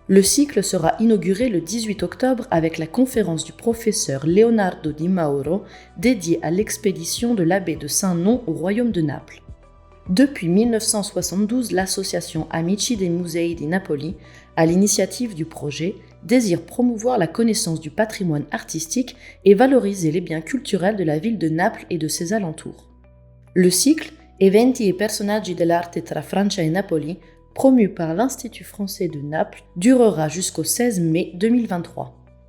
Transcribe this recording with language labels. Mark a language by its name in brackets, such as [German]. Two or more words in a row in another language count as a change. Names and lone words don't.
[French] Le cycle sera inauguré le 18 octobre avec la conférence du professeur Leonardo Di Mauro dédiée à l'expédition de l'abbé de Saint-Non au royaume de Naples. Depuis 1972, l'association Amici dei Musei di Napoli, à l'initiative du projet, désire promouvoir la connaissance du patrimoine artistique et valoriser les biens culturels de la ville de Naples et de ses alentours. Le cycle Eventi e personaggi dell'arte tra Francia e Napoli, promu par l'Institut français de Naples, durera jusqu'au 16 mai 2023.